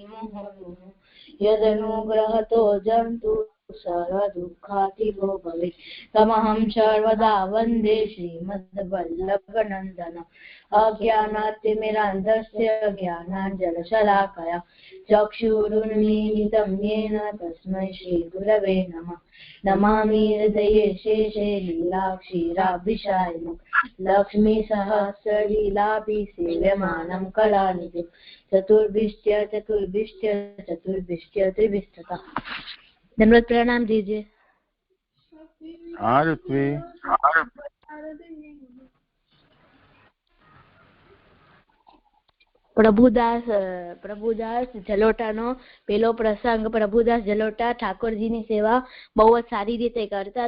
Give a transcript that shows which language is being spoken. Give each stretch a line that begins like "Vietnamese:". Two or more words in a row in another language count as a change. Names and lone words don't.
Sanskrit: મુહુર્મુહુઃ યદનુગ્રહતો જંતુ સર્વદુઃખાતિગો ભવે તમહં સર્વદા વંદે શ્રીમદ્વલ્લભનંદન અજ્ઞાનાતિમિરાન્ધસ્ય જ્ઞાનાંજનશલાકયા ચક્ષુરુન્મીલિतं येन तस्मै श्रीगुरवे नमः नमामि हृदये शेषे लीलाक्षीराभिषायनं लक्ष्मीसहस्रलीलाभिसेव्यमानं कलानिधिं चतुर्भिष्ट्य त्रिभिस्ततः।
Hindi: दंडवत प्रणाम दीजिए।
Gujarati: પ્રભુદાસ જલોટાનો પેલો પ્રસંગ, પ્રભુદાસ જલોટા ઠાકોરજીની સેવા બહુ જ સારી રીતે કરતા.